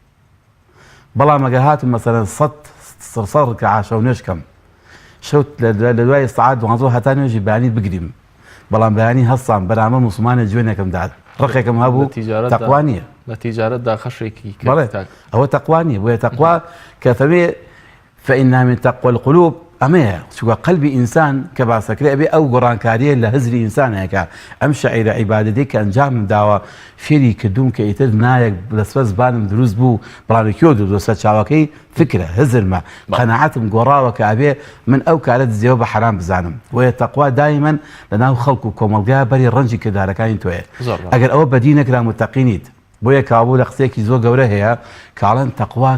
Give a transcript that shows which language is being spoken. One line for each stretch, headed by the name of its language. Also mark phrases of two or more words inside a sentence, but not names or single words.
Central Kurdish: بەڵام ئەگەر هاتم مەسەلەن سەد ڕکە عاشە و نوێژکەم شەوت لە دوای سەعات 12 هەتا نوێژی بەیانی بگریم بەڵام بەیانی هەستان بەرامبەر موسڵمانێک جوێنێکم داد ڕقێکم هەبوو تەقوا نییە لە تیجارەتدا خەشێکی ئەوە تەقوا نییە بۆیە تەقوا کە فەبێ
Arabic: فإنها من تقوى القلوب
Central Kurdish: ئەمەیە چووکە قەلبی ئینسان کە باسەکرێ ئەبێ ئەو گۆڕانکاریە لە هزری ئینسانەکە ئەم شەعیرە عیبادەتەی کە ئەنجامم داوە فێری کردوم کە ئیتر نایەک لەسپە زبانم دروست بوو بەڵامێکیۆ دۆسە چاوەکەی فکرە هزرمە قەنەعەتم گۆڕاوە کە ئەبێ من ئەو کارە دزیەوە بە حرام بزانم وەیە تەقوا دایمەن لەناو خەڵک و کۆمەڵگایە بەری ڕەنجی کردارەکانی تۆیە ئەگەر ئەوە بەدی نەکرا متەقینیت بۆیە کابوو لە قسێکی زۆر گەورە هەیە کاڵەن تەقوا